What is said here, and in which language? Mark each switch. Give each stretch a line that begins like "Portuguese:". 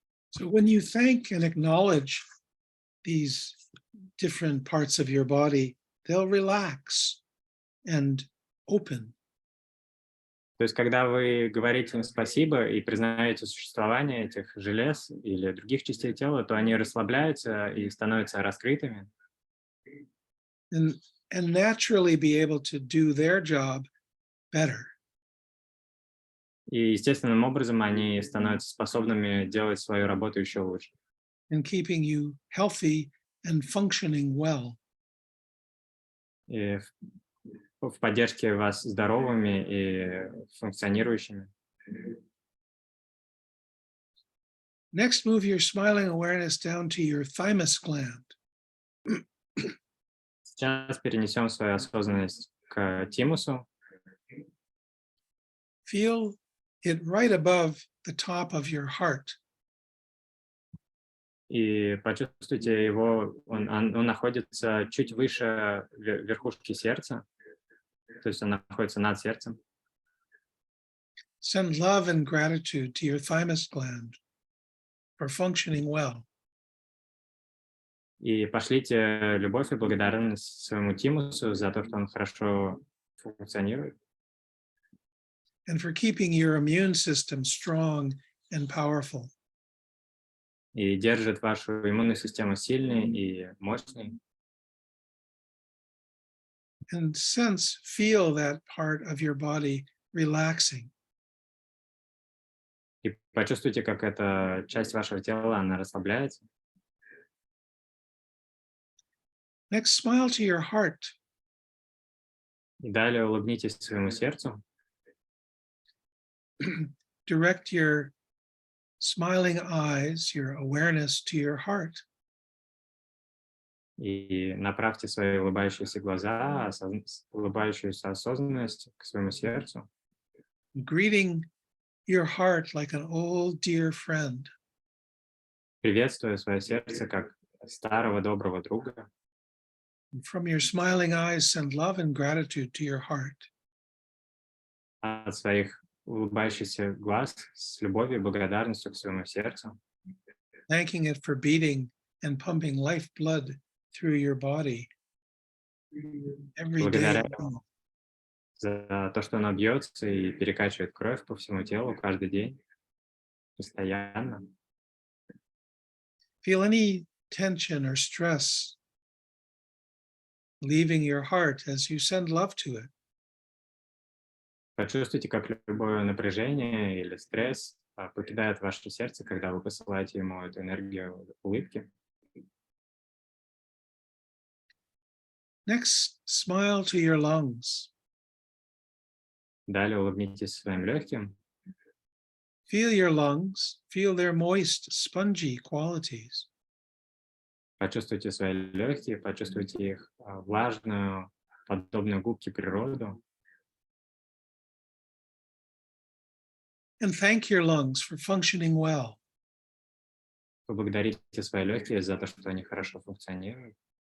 English: So when you thank and acknowledge these different parts of your body, they'll relax and open.
Russian: То есть, когда вы говорите им спасибо и признаете существование этих желез или других частей тела, то они расслабляются и становятся раскрытыми.
English: And naturally be able to do their job better.
Russian: И естественным образом они становятся способными делать свою работу еще лучше.
English: And keeping you healthy and functioning well.
Russian: И в поддержке вас здоровыми и функционирующими.
English: Next, move your smiling awareness down to your thymus gland.
Russian: Сейчас перенесем свою осознанность к тимусу.
English: Feel it right above the top of your heart.
Russian: И почувствуйте его, он находится чуть выше верхушки сердца, то есть он находится над сердцем.
English: Send love and gratitude to your thymus gland for functioning well.
Russian: И пошлите любовь и благодарность своему тимусу за то, что он хорошо функционирует.
English: And for keeping your immune system strong and powerful.
Russian: И держит вашу иммунную систему сильной и мощной.
English: And feel that part of your body relaxing.
Russian: И почувствуйте, как эта часть вашего тела, она расслабляется.
English: Next, smile to your heart.
Russian: И далее улыбнитесь своему сердцу.
English: Direct your smiling eyes, your awareness to your heart.
Russian: И направьте свои улыбающиеся глаза, улыбающуюся осознанность к своему сердцу.
English: Greeting your heart like an old dear friend.
Russian: Приветствуя свое сердце как старого доброго друга.
English: And from your smiling eyes, send love and gratitude to your heart.
Russian: От своих улыбающихся глаз с любовью и благодарностью к своему сердцу.
English: Thanking it for beating and pumping life blood through your body every day.
Russian: Благодаря за то, что оно бьется и перекачивает кровь по всему телу каждый день, постоянно.
English: Feel any tension or stress leaving your heart as you send love to it.
Russian: Почувствуйте, как любое напряжение или стресс покидает ваше сердце, когда вы посылаете ему эту энергию улыбки.
English: Next, smile to your lungs.
Russian: Далее улыбнитесь своим легким.
English: Feel your lungs, feel their moist, spongy qualities.
Russian: Почувствуйте свои легкие, почувствуйте их влажную, подобную губке природу.
English: And thank your lungs for functioning well.
Russian: Поблагодарите свои легкие за то, что они хорошо функционируют.